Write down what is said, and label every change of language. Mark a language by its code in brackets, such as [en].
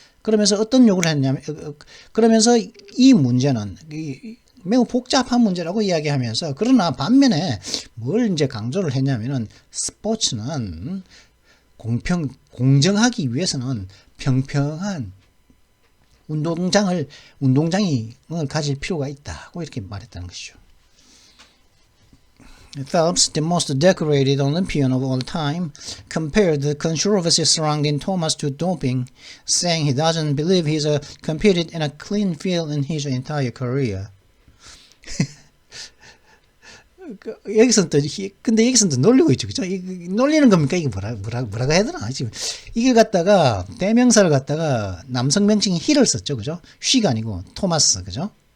[ko] 그러면서 어떤 요구를 했냐면, 그러면서 이 문제는 매우 복잡한 문제라고 이야기하면서, 그러나 반면에 뭘 이제 강조를 했냐면은 스포츠는 공정하기 위해서는 평평한 운동장을 가질 필요가 있다고 이렇게 말했다는 것이죠. [en] Phelps, the most decorated Olympian of all time, compared the controversy surrounding Thomas to doping, saying he doesn't believe he's competed in a clean field in his entire career. [ko] 여기서는 또, 근데 여기서는 또 놀리고 있죠. 그죠? 놀리는 겁니까? 이게 뭐라고 해야 되나? 지금, 이걸 갖다가, 대명사를 갖다가 남성 명칭인 he를 썼죠. 그죠? she가 아니고, 토마스. 그죠?